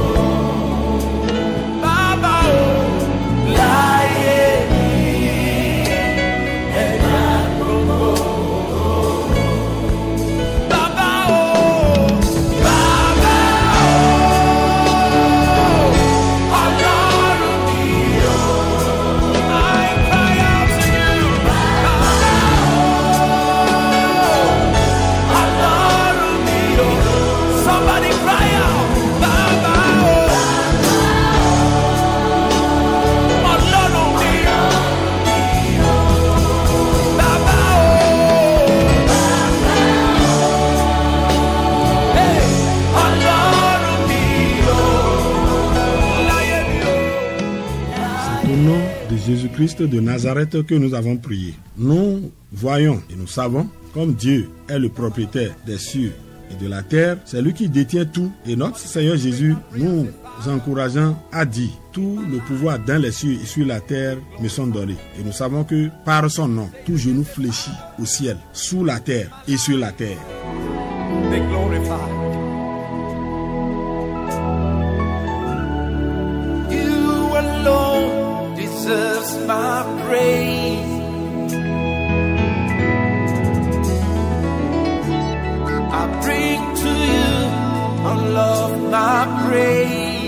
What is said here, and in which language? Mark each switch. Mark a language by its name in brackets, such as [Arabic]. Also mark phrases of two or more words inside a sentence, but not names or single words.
[Yoruba] Baba, oh, láyé mi, ẹ máa gbogbo ògo. Baba, oh, Baba, oh, Ọlọ́run mi, [English] oh, I cry out to you. [Yoruba] Baba, oh, Ọlọ́run mi, oh, [English] somebody cry out. [Yoruba] Baba, oh, Ọlọ́run mi, Baba, oh, hey, Ọlọ́run mi, oh, láyé mi, oh. [French] C'est au nom de Jésus-Christ de Nazareth que nous avons prié. Nous voyons et nous savons, comme Dieu est le propriétaire des cieux et de la terre, c'est lui qui détient tout. Et notre Seigneur Jésus nous encourageant a dit, tout le pouvoir dans les cieux et sur la terre me sont donnés. Et nous savons que par son nom, tout genou fléchit au ciel, sous la terre et sur la terre. [English] Be glorified. You alone deserves my praise. I bring to you all of my praise.